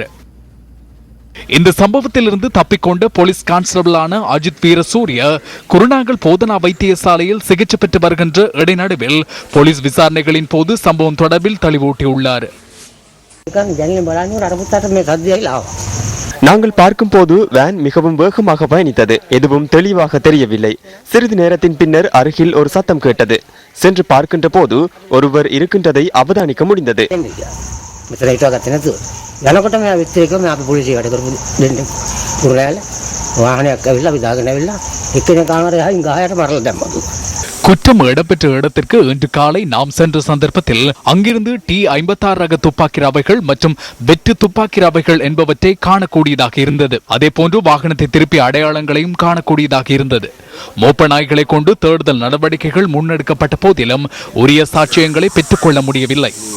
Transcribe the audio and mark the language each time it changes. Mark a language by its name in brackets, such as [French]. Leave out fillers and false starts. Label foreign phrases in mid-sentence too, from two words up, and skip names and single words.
[Tamil] இந்த சம்பவத்திலிருந்து தப்பிக்கொண்ட போலீஸ் கான்ஸ்டபிளான அஜித் வீரசூரிய குருநாகல் போதனா வைத்தியசாலையில் சிகிச்சை பெற்று வருகின்ற இடைநடுவில் போலீஸ் விசாரணைகளின் போது சம்பவம் தொடர்பில் தெளிவூட்டியுள்ளார். நாங்கள் பார்க்கும் போது வேன் மிகவும் வேகமாக பயணித்தது. எதுவும் தெளிவாக தெரியவில்லை. சிறிது நேரத்தின் பின்னர் அருகில் ஒரு சத்தம் கேட்டது. சென்று பார்க்கின்ற போது ஒருவர் இருக்கின்றதை அவதானிக்க முடிந்தது. [Sinhala] යනකොට මම විතරක මම අපි පොලිසියට කරපු දෙන්න කුරුලෑල වාහනයක් ඇවිල්ලා අපි දාගෙන ඇවිල්ලා එක්කෙනෙක් කාමරේ හයින් ගහයට මරලා දැම්මා. [Tamil] குற்றம் இடம்பெற்ற இடத்திற்கு இன்று காலை நாம் சென்ற சந்தர்ப்பத்தில் அங்கிருந்து T-56 ரக துப்பாக்கி ரவைகள் மற்றும் வெற்று துப்பாக்கி ரவைகள் என்பவற்றை காணக்கூடியதாக இருந்தது. அதே போன்று வாகனத்தை திருப்பிய அடையாளங்களையும் காணக்கூடியதாக இருந்தது. மோப்ப நாய்களை கொண்டு தேடுதல் நடவடிக்கைகள் முன்னெடுக்கப்பட்ட போதிலும் உரிய சாட்சியங்களை பெற்றுக்கொள்ள முடியவில்லை.